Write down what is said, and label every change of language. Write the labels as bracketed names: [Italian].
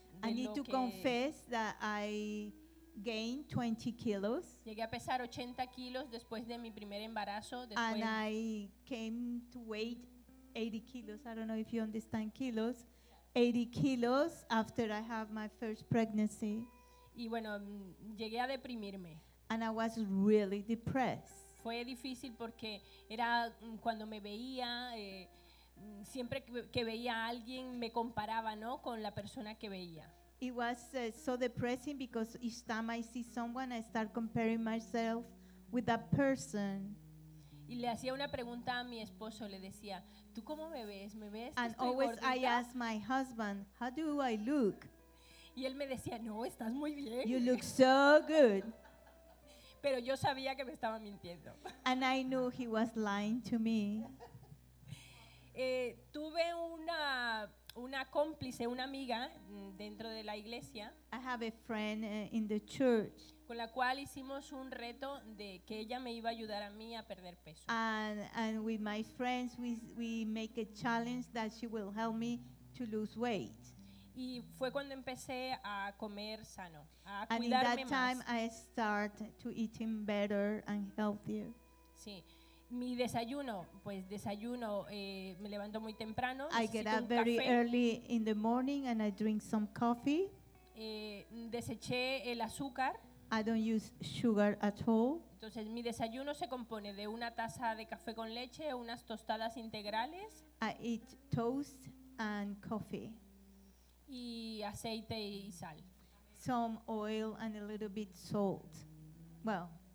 [English] I need to confess that I gained 20 kilos. [Spanish] Llegué a pesar 80 kilos después de mi primer embarazo. [English] And I came to weigh 80 kilos. I don't know if you understand kilos. 80 kilos after I have my first pregnancy. [Spanish] Y bueno, llegué a deprimirme. [English] And I was really depressed. [Spanish] Fue difícil porque era cuando me veía, siempre que veía a alguien me comparaba, ¿no? Con la persona que veía. [English] It was so depressing because each time I see someone I start comparing myself with that person. [Spanish] Y le hacía una pregunta a mi esposo, le decía, ¿tú cómo me ves? ¿Me ves? [English] And always [Spanish] gordita? [English] I ask my husband, how do I look? [Spanish] Y él me decía, no, estás muy bien. [English] You look so good. [Spanish] Pero yo sabía que me estaba mintiendo. [English] And I knew he was lying to me. [Spanish] Tuve una cómplice, una amiga dentro de la iglesia. [English] I have a friend in the church. [Spanish] Con la cual hicimos un reto de que ella me iba a ayudar a mí a perder peso. [English] And with my friends we make a challenge that she will help me to lose weight. [Spanish] Y fue cuando empecé a comer sano, a [English] and [Spanish] cuidarme más. And [English] in that time I start to eating better and healthier. [Spanish] Sí. Mi desayuno, pues desayuno, me levanto muy temprano. [English] I get up very early in the morning and I drink some coffee. [Spanish] Deseché el azúcar. [English] I don't use sugar at all. [Spanish] Entonces mi desayuno se compone de una taza de café con leche, unas tostadas integrales. [English] I eat toast and coffee. [Spanish] Y aceite y sal. [English] Some oil and a little bit salt. Well.